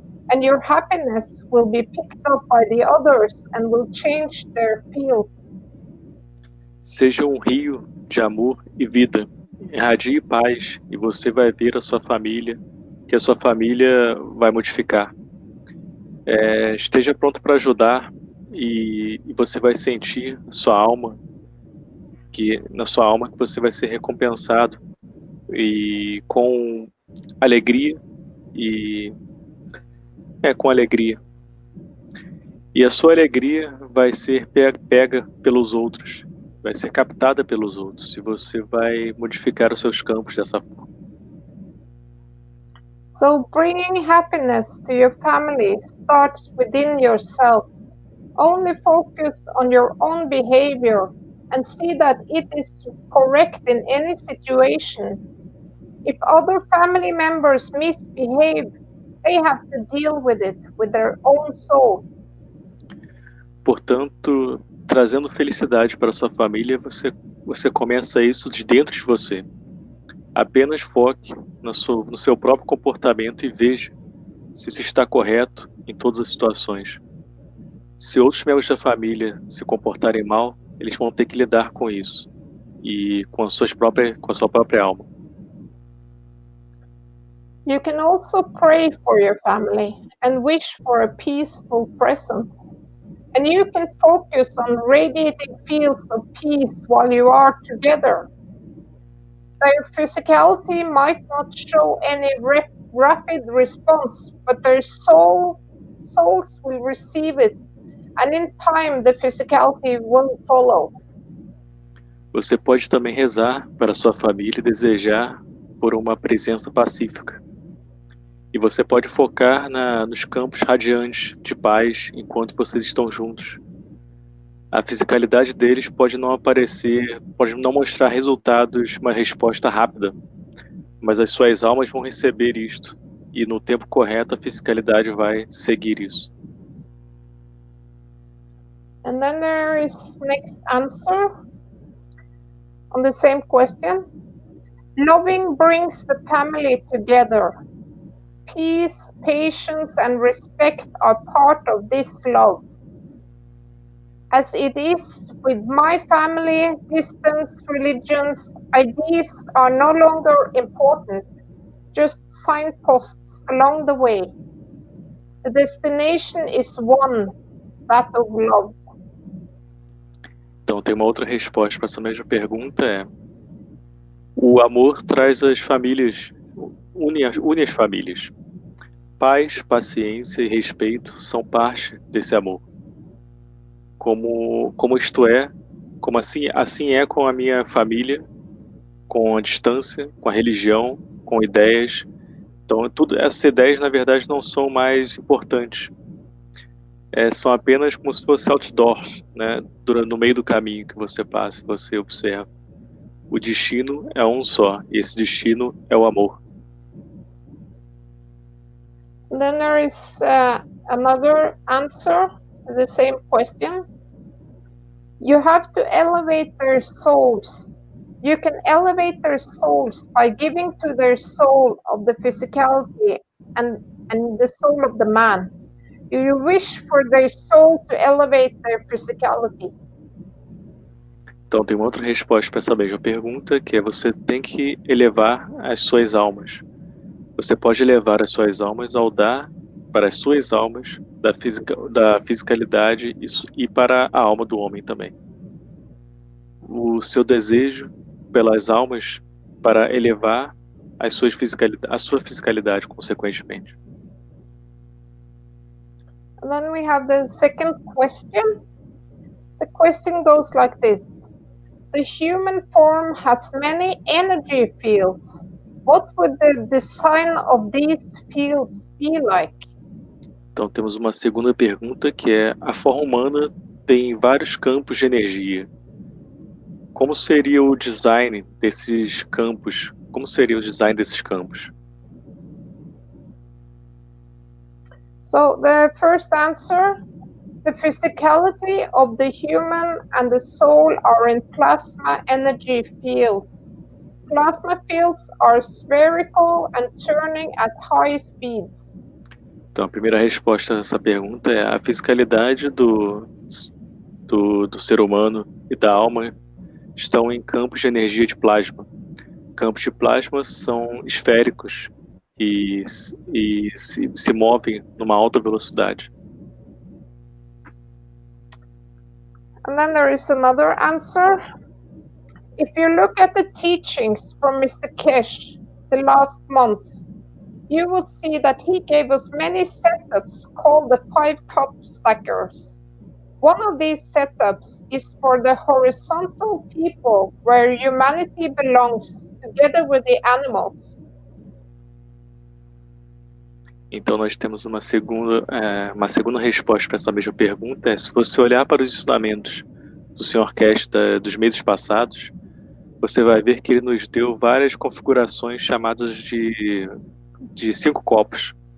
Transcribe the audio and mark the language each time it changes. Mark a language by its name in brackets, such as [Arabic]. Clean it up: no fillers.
[English] And your happiness will be picked up by the others and will change their fields. [Portuguese] Seja um rio de amor e vida. Irradie paz e você vai ver a sua família, que a sua família vai modificar. Esteja pronto para ajudar e você vai sentir na sua alma que você vai ser recompensado e com alegria com alegria. E a sua alegria vai ser pega pelos outros, vai ser captada pelos outros, e você vai modificar os seus campos dessa forma. [English] So bringing happiness to your family starts within yourself. Only focus on your own behavior and see that it is correct in any situation. If other family members misbehave, they have to deal with it with their own soul. [Portuguese] Portanto, trazendo felicidade para sua família, você começa isso de dentro de você. Apenas foque no seu próprio comportamento e veja se isso está correto em todas as situações. Se outros membros da família se comportarem mal, eles vão ter que lidar com isso e com a sua própria alma. [English] You can also pray for your family and wish for a peaceful presence. And you can focus on radiating fields of peace while you are together. Their physicality might not show any rapid response, but their souls will receive it, and in time the physicality will follow. [Portuguese] Você pode também rezar para sua família e desejar por uma presença pacífica. E você pode focar nos campos radiantes de paz enquanto vocês estão juntos. A fisicalidade deles pode não aparecer, pode não mostrar resultados, uma resposta rápida, mas as suas almas vão receber isto, e no tempo correto a fisicalidade vai seguir isso. [English] And then there is next answer on the same question. Loving brings the family together. Peace, patience, and respect are part of this love. As it is with my family, distance, religions, ideas are no longer important, just signposts along the way. The destination is one, that of love. [Portuguese] Então, tem uma outra resposta para essa mesma pergunta, o amor traz as famílias, une as famílias. Paz, paciência e respeito são parte desse amor. Como isto é, como assim é com a minha família, com a distância, com a religião, com ideias. Então, essas ideias, na verdade, não são mais importantes. São apenas como se fosse outdoors, né? No meio do caminho que você passa, você observa. O destino é um só, e esse destino é o amor. [English] Then there is another answer to the same question. You have to elevate their souls. You can elevate their souls by giving to their soul of the physicality and the soul of the man. You wish for their soul to elevate their physicality. [Portuguese] Então, tem uma outra resposta para essa mesma pergunta, que é você tem que elevar as suas almas. Você pode elevar as suas almas ao dar para as suas almas da fisicalidade e para a alma do homem também. O seu desejo pelas almas para elevar a sua fisicalidade, consequentemente. [English] And then we have the second question. The question goes like this. The human form has many energy fields. What would the design of these fields be like? [Portuguese] Então temos uma segunda pergunta que é: a forma humana tem vários campos de energia. Como seria o design desses campos? Como seria o design desses campos? [English] So the first answer, the physicality of the human and the soul are in plasma energy fields. Plasma fields are spherical and turning at high speeds. [Portuguese] Então, a primeira resposta a essa pergunta é: a fisicalidade do ser humano e da alma estão em campos de energia de plasma. Campos de plasma são esféricos e se movem numa alta velocidade. [English] And then there is another answer. If you look at the teachings from Mr. Kesh the last months, you will see that he gave us many setups called the 5-cup stackers. One of these setups is for the horizontal people, where humanity belongs together with the animals. [Portuguese] Então nós temos uma segunda resposta para essa mesma pergunta. Se você olhar para os ensinamentos do Sr. Kesh dos meses passados, você vai ver que ele nos deu várias configurações chamadas de 5 copos.